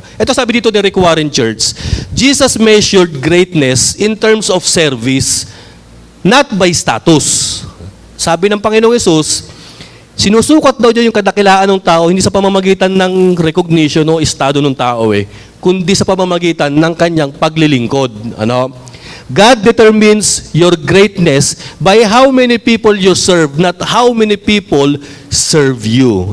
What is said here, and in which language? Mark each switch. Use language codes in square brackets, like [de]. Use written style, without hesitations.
[tl] Ito sabi dito ni [en] Rick Warren Church, Jesus measured greatness in terms of service, not by status. [tl] Sabi ng Panginoong Hesus, sinusukat daw niya yung kadakilaan ng tao, hindi sa pamamagitan ng recognition o estado ng tao, kundi sa pamamagitan ng kanyang paglilingkod. [en] God determines your greatness by how many people you serve, not how many people serve you.